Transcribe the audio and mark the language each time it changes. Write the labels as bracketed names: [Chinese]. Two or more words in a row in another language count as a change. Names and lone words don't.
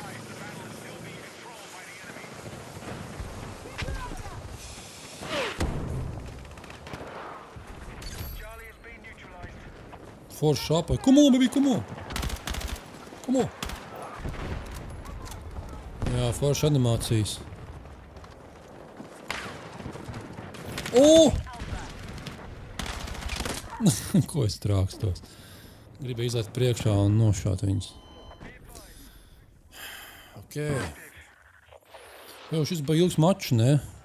[Latvian] Forši šāpai. [English] Come on, baby, come on. Come on. [Latvian] Jā, forši animācijas. Ko es trākstos? Gribēju izlēt priekšā un nošāt viņus. Jā, šis bija ilgs mačs, ne?